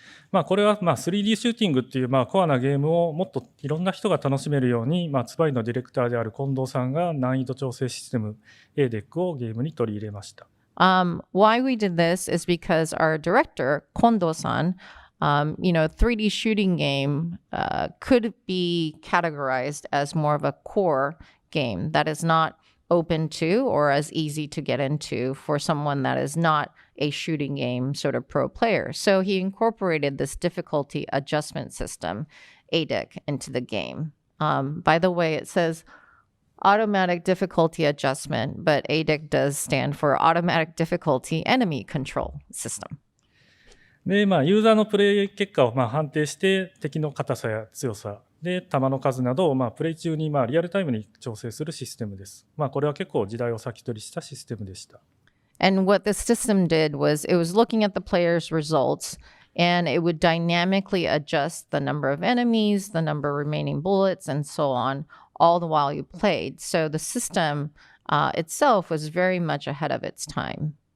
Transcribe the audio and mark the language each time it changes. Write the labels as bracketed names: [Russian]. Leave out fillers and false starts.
[Japanese] これは3D シューティングっていうコアなゲームをもっといろんな人が楽しめるように、ツバイのディレクターである近藤さんが難易度調整システム ADEC をゲームに取り入れました。 [English] Why we did this is because our director, Kondo-san, 3D shooting game could be categorized as more of a core game that is not open to or as easy to get into for someone that is not a shooting game sort of pro player. So he incorporated this difficulty adjustment system, ADIC, into the game. By the way, it says automatic difficulty adjustment, but ADIC does stand for automatic difficulty enemy control system. [Japanese] で、ユーザーのプレイ結果を判定して、敵の硬さや強さで、弾の数などをプレイ中にリアルタイムに調整するシステムです。これは結構時代を先取りしたシステムでした。 [English] And what this system did was it was looking at the player's results and it would dynamically adjust the number of enemies, the number of remaining bullets, and so on, all the while you played. So the system itself was very much ahead of its time.